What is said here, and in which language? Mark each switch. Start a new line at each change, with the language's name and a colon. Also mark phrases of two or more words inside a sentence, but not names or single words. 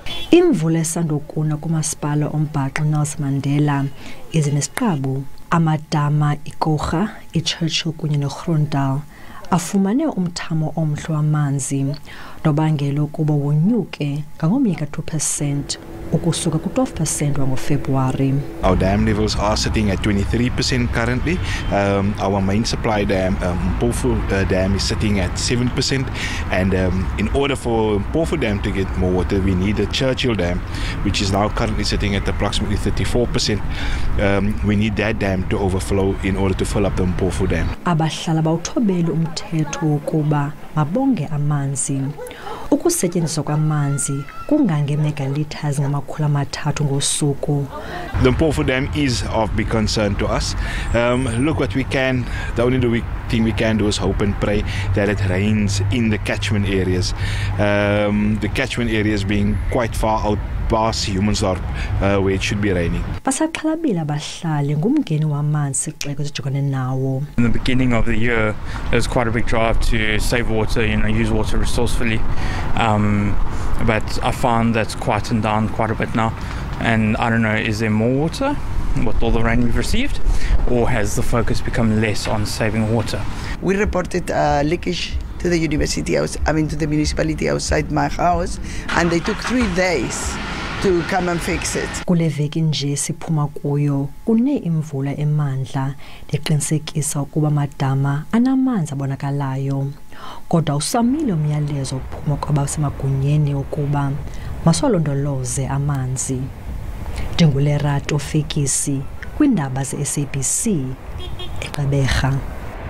Xhosa: Imvula esandokuna kumasipala ombhaqo Nelson Mandela izinesiqabu amadama iKoga, iChurchill kunye neGrondal afumane umthamo omhle wamanzi nobangela ukuba wonyuke ngangomyeka 2% ukusuka ku-12% wangoFebruwari.
English: Our dam levels are sitting at 23% currently. Our main supply dam, Mpofu Dam, is sitting at 7%. And in order for Mpofu Dam to get more water, we need the Churchill Dam, which is now currently sitting at approximately 34%. We need that dam to overflow in order to fill up the Mpofu Dam.
Xhosa: Abahlala bawuthobela umthetho wokuba mabonge amanzi. Ukusetyenziswa kwamanzi kungange megaliters ngamakhulu amathathu ngosuku.
English: The Mpofu Dam is of big concern to us. Look what we can, the only thing we can do is hope and pray that it rains in the catchment areas. The catchment areas being quite far out past Humansdorp, where it should be raining.
Xhosa: Basaxhalabile abahlali ngumngeni wamanzi sixeko sijongene nawo.
English: In the beginning of the year, there was quite a big drive to save water, use water resourcefully. But I found that's quietened down quite a bit now. And I don't know, is there more water with all the rain we've received? Or has the focus become less on saving water? We reported leakage to the university house, to the municipality outside my house, and they took 3 days to come and fix it.
Xhosa: Kule veki nje siphuma kuyo kune imvula emandla eqinisekisa ukuba amadama anamanzi abonakalayo. Kodwa usamile umyalezo ophuma kwabasemagunyeni ukuba masolondoloze amanzi. Ndingulerato Fekisi kwindaba ze SABC eGqeberha.